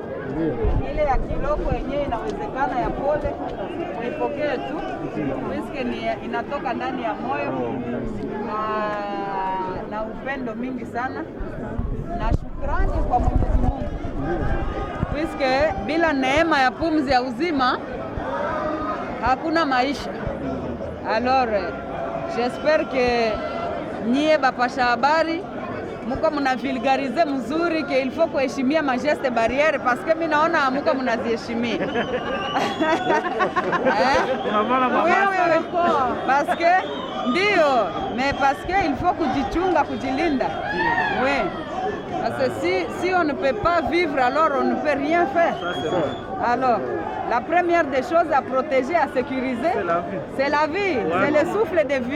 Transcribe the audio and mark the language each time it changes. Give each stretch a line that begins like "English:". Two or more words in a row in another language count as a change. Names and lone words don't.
Swahili: Ile ya kiloko yenyewe inawezekana ya pole uipokee tu, miske inatoka ndani ya moyo na upendo mingi sana na shukrani kwa Mwenyezi Mungu, miske bila neema ya pumzi ya uzima hakuna maisha.
French: Alors j'espère que
Swahili: nyie bapasha habari muko muna vulgarize mzuri ke
French: il faut
Swahili: kuheshimia ma
French: geste barriere parce que
Swahili: mimi naona muko mnaziheshimia.
French: Parce que ndio, mais parce que il faut
Swahili: kujichunga, kujilinda.
French: Oui. Parce que si on ne peut pas vivre, alors on ne peut rien faire. Alors, la première des choses à protéger, à sécuriser, c'est la vie, c'est le souffle de vie.